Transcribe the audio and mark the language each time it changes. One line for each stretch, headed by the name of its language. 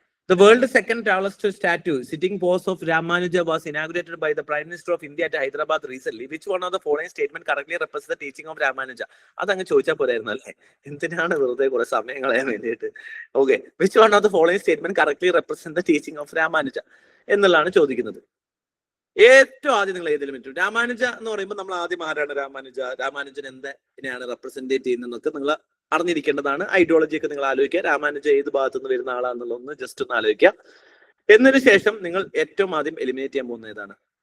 English: The world's second tallest statue, sitting pose of Ramanuja, was inaugurated by the Prime Minister of India at Hyderabad recently. Which one of the following statement correctly represents the teaching of Ramanuja?
Malayalam: അതങ്ങ് ചോദിച്ചാൽ പോരായിരുന്നു അല്ലേ? എന്തിനാണ് വെറുതെ കുറെ സമയം കളയാൻ വേണ്ടിയിട്ട്?
English: okay, which one of the following statement correctly represents the teaching of Ramanuja
Malayalam: എന്നുള്ളതാണ് ചോദിക്കുന്നത്. ഏറ്റവും ആദ്യം നിങ്ങൾ ഏതെങ്കിലും പറ്റും. രാമാനുജ എന്ന് പറയുമ്പോൾ നമ്മൾ ആദ്യം ആരാണ് രാമാനുജൻ എന്തിനാണ് റെപ്രസെന്റേറ്റ് ചെയ്യുന്നതെന്നൊക്കെ നിങ്ങൾ അറിഞ്ഞിരിക്കേണ്ടതാണ്. ഐഡിയോളജി ഒക്കെ നിങ്ങൾ ആലോചിക്കുക. രാമാനുജ ഏത് ഭാഗത്തു നിന്ന് വരുന്ന ആളാന്നുള്ളതൊന്ന് ജസ്റ്റ് ഒന്ന് ആലോചിക്കുക. എന്നതിന് ശേഷം നിങ്ങൾ ഏറ്റവും ആദ്യം എലിമിനേറ്റ് ചെയ്യാൻ പോകുന്ന ഏതാണ്?